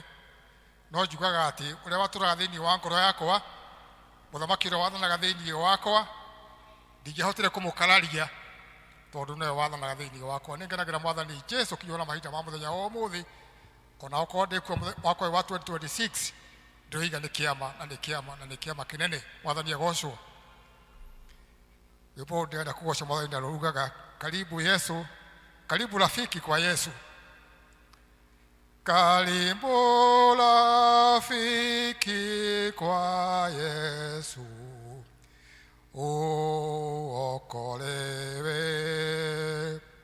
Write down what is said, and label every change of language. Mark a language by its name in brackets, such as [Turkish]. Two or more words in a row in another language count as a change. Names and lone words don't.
[Kikuyu] No njugaga atĩ ũrĩa watũraga thĩinĩ wa ngoro yakwa mũthamaki ũrĩa wathanaga thĩinĩ wakwa ndingĩahotire kũmũkararia tondũ nĩwe wathanaga thĩinĩ wakwa. Nĩngenagĩra Mwathani Jesu kinyona mahinda ma mũthenya wa ũmũthĩ ona okorwo ndĩkuo mwaka wa 2026 ndĩroiga nĩ kĩama na nĩ kĩama na nĩ kĩama kĩnene. Mwathani agocwo. Rwĩmbo ndĩrenda kũgoca Mwathani na rugaga [Swahili] karibu Yesu, karibu rafiki kwa Yesu. Karibu rafiki kwa Yesu, uokolewe.